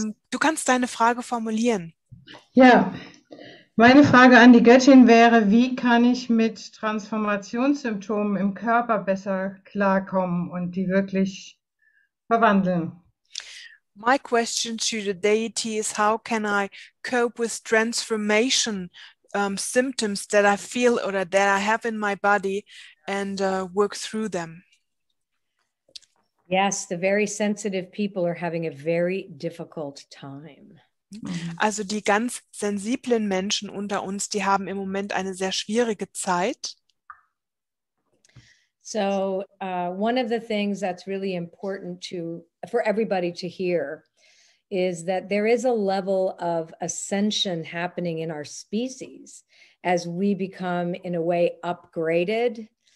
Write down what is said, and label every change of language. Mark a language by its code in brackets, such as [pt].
[de] Du kannst deine Frage formulieren. Ja, meine Frage an die Göttin wäre, wie kann ich mit Transformationssymptomen im Körper besser klarkommen und die wirklich verwandeln? [en] My question to the deity is, how can I cope with transformation symptoms that I feel or that I have in my body and work through them? Yes, the very sensitive people are having a very difficult time. [de] Also die ganz sensiblen Menschen unter uns, die haben im Moment eine sehr schwierige Zeit. [en] So one of the things that's really important for everybody to hear is that there is a level of ascension happening in our species as we become, in a way, upgraded.